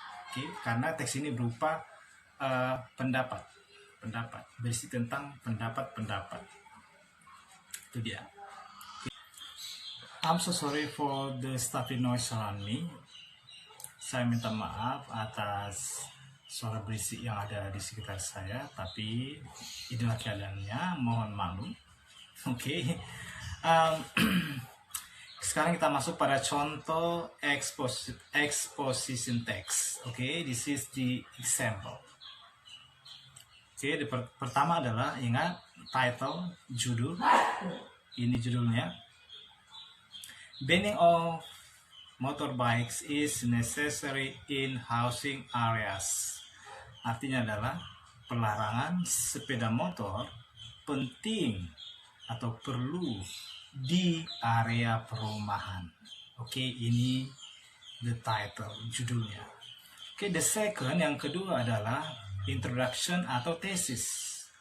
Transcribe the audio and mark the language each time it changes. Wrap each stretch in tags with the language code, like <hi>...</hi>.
<id>Oke, karena teks ini berupa pendapat, berisi tentang pendapat. Itu dia.</id> <en>I'm so sorry for the stuffy noise around me.</en> <id>Saya minta maaf atas suara berisik yang ada di sekitar saya, tapi inilah keadaannya, mohon maklum. Oke. Sekarang kita masuk pada contoh exposition text. Oke,</id> <en>this is the example.</en> <id>Oke, pertama adalah ingat title, judul. Ini judulnya.</id> <en>Banning of motorbikes is necessary in housing areas.</en> <id>Artinya adalah pelarangan sepeda motor penting atau perlu di area perumahan. Oke, ini</id> <en>the title,</en> <id>judulnya. Oke,</id> <en>the second,</en> <id>yang kedua adalah introduction atau thesis.</id>